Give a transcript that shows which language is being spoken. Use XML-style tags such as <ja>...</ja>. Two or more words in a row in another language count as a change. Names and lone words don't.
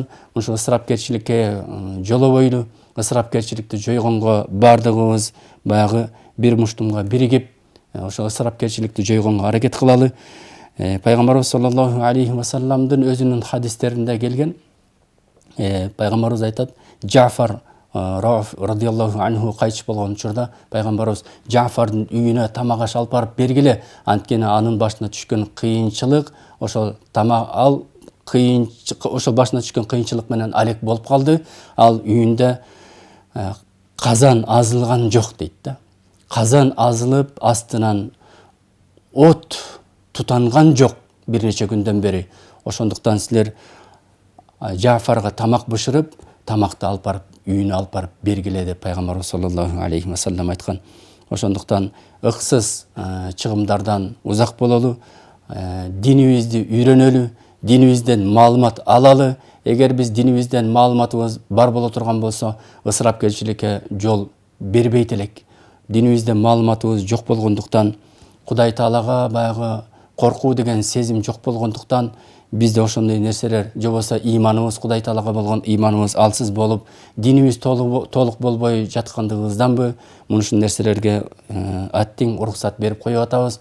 <ky>Мушу ысырапкерчиликке жолобойлу, ысырапкерчиликти жойгонго бардыгыбыз баягы бир муштумга биригип, ошо ысырапкерчиликти жойгонго аракет кылалы. Пайгамбарыбыз</ky> <ar>صلى الله عليه و</ar> <ky>салламдын өзүнүн хадистеринде келген, пайгамбарыбыз айтат, Джафар</ky> <ar>رضي الله عنه</ar> <ky>кайтыш болгон учурда пайгамбарыбыз Джафардын үйүнө тамак аш алып барып бергиле, анткени анын башына түшкөн кыйынчылык, ошол башына түшкөн кыйынчылык менен алек болуп калды. Ал үйүндө казан азылган жок дейт да. Казан азылып, астынан от тутанган жок бир нече күндөн бери. Ошондуктан силер Джафарга тамак бышырып, тамакты алып барып үйүнө алып барып бергиле деп пайгамбарыбыз</ky> <ar>صلى الله عليه وسلم</ar> <ky>айткан. Ошондуктан ыксыз чыгымдардан узак бололу, динибизди үйрөнөлү, динибизден маалымат алалы. Эгер биз динибизден маалыматыбыз бар боло турган болсо, ысырапкерчиликке жол бербейт элек. Динибизде маалыматыбыз жок болгондуктан, Кудай Таалага баягы коркуу деген сезим жок болгондуктан, бизде ошондой нерселер, же болбосо ыйманыбыз, Кудай Таалага болгон ыйманыбыз алсыз болуп, динибиз толук болбой жаткандыгыбызданбы, мунушул нерселерге аттиң уруксат берип коюп атабыз.</ky>